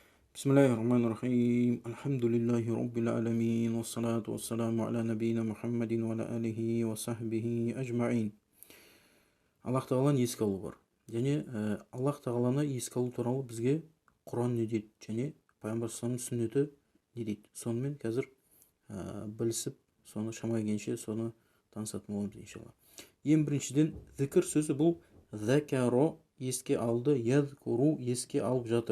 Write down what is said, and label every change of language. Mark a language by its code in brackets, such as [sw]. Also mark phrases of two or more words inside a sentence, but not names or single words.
[ar] بسم الله الرحمن الرحيم الحمد لله رب العالمين والصلاة والسلام على نبينا محمد وعلى آله وصحبه أجمعين. [kk] Аллах тағаланы еске алу бар. Және Аллах тағаланы еске алу туралы бізге Құран не дейді, және пайғамбар саллаллаху сүннеті не дейді. Сонымен қазір білісіп, соны шамай келгенше соны танысатын боламыз иншалла. Ең біріншіден зікір сөзі бұл закаро еске алды, язкуру еске алып жатыр.